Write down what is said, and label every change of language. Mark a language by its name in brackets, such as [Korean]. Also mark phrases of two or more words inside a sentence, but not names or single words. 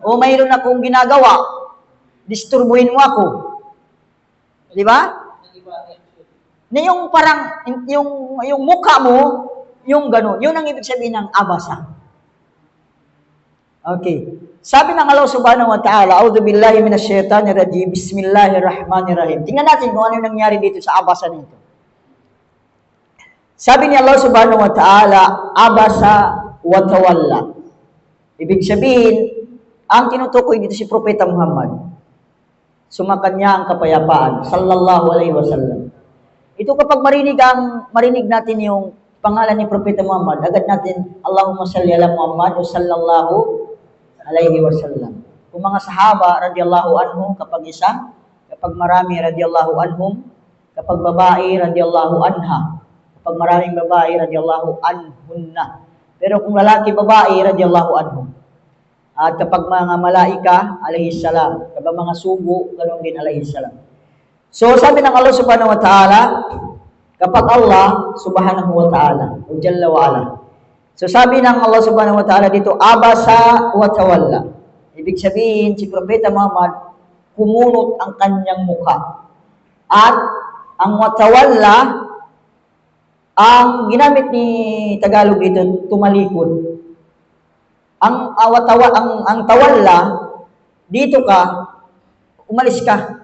[Filipino] O mayroon akong ginagawa, disturbuhin mo ako. Di ba? Na yung parang, yung mukha mo, yung gano'n. Yun ang ibig sabihin ng abasa. Okay. Sabi ng [Arabic] الله سبحانه وتعالى أعوذ بالله من الشيطان الرجيم بسم الله الرحمن الرحيم. [Filipino] Tingnan natin kung ano yung nangyari dito sa abasa nito. Sabi ni [Arabic] الله سبحانه وتعالى عبس وتولى. [Filipino] Ibig sabihin, ang tinutukoy dito si Propeta Muhammad. Sumakan niya ang kapayapaan. [Arabic] صلى الله عليه وسلم. [Filipino] Ito kapag marinig natin yung pangalan ni Propeta Muhammad, agad natin, [Arabic] اللهم صل على محمد o صلى الله عليه وسلم. [Filipino] Kung mga sahaba, [Arabic] رضي الله عنهم, [Filipino] kapag isa, kapag marami, [Arabic] رضي الله عنهم, [Filipino] kapag babae, [Arabic] رضي الله عنها, [Filipino] kapag maraming babae, [Arabic] رضي الله عنهن. [Filipino] Pero kung lalaki, babae, [Arabic] رضي الله عنهم. [Filipino] At kapag mga malaika, [Arabic] عليه السلام. [Filipino] Kapag mga sugo, ganoon din, [Arabic] عليه السلام. [Filipino] So, sabi ng [Arabic] الله سبحانه وتعالى, kapag الله سبحانه وتعالى, o جل وعلا. [Filipino] So sabi ng [Arabic] الله سبحانه وتعالى dito, عبس وتولى. [Filipino] Ibig sabihin, si Propeta Muhammad, kumunot ang kanyang mukha. At ang watawalla Ang ginamit ni Tagalog dito, tumalikod. Ang tawalla, dito ka, umalis ka.